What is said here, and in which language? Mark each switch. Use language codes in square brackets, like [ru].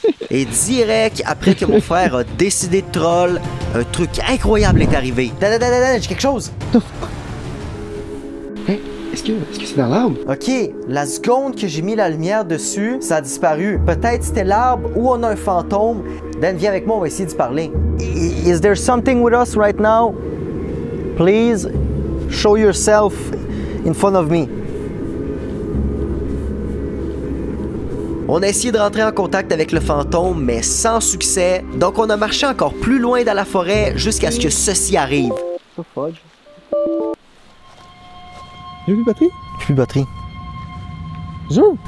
[fr] Et direct après que mon frère a décidé de troll, un truc incroyable est arrivé. J'ai quelque chose. Hey, est-ce que c'est dans l'arbre? Ok, la seconde que j'ai mis la lumière dessus, ça a disparu. Peut-être c'était l'arbre ou on a un fantôme. Dan, viens avec moi, on va essayer de parler. [en] Is there something with us right now? Please, show yourself in front of me. [fr] On a essayé de rentrer en contact avec le fantôme, mais sans succès. Donc on a marché encore plus loin dans la forêt jusqu'à ce que ceci arrive. Ça fudge. J'ai plus de batterie? Plus de batterie. Jure?